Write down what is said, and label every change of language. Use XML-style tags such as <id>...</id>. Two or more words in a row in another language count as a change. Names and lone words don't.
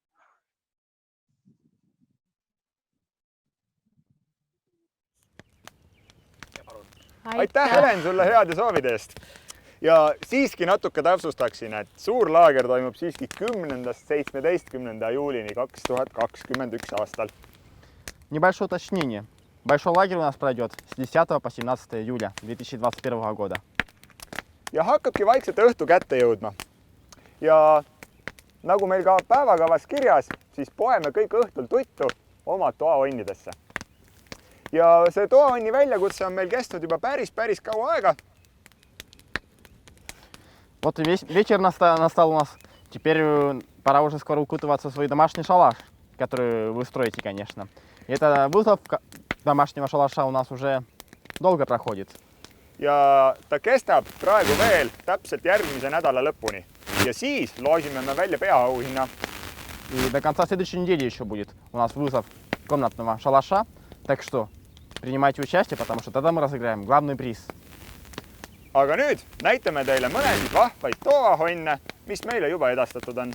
<et>Aitäh, Helen, sulle heade soovide eest. Ja siiski natuke täpsustaksin, et suurlaager toimub siiski 10.–17. juulini 2021 aastal.</et> <ru>Небольшое уточнение. Большой лагерь у нас пройдет с 10 по 17 июля 2021 года.</ru> <et>Ja hakkabki vaikselt õhtu kätte jõudma. Ja nagu meil ka päevakavas kirjas, siis poeme kõik õhtul tuttu oma toaonnidesse. Ja see toaonni väljakutse on meil kestnud juba päris kaua aega.</et> <ru>Вот и вечер настал у нас. Теперь пора уже скоро укутываться в свой домашний шалаш, который вы строите, конечно. И эта вызовка домашнего шалаша у нас уже долго проходит.</ru> <et>Ja ta kestab praegu veel täpselt järgmise nädala lõpuni. Ja siis loosime me välja peaauhinna.</et> <ru>И до конца следующей недели еще будет у нас вызов комнатного шалаша. Так что принимайте участие, потому что тогда мы разыграем главный приз.</ru> <et>Aga nüüd näitame teile mõnesid vahvaid toahonne, mis meile juba edastatud on.</et>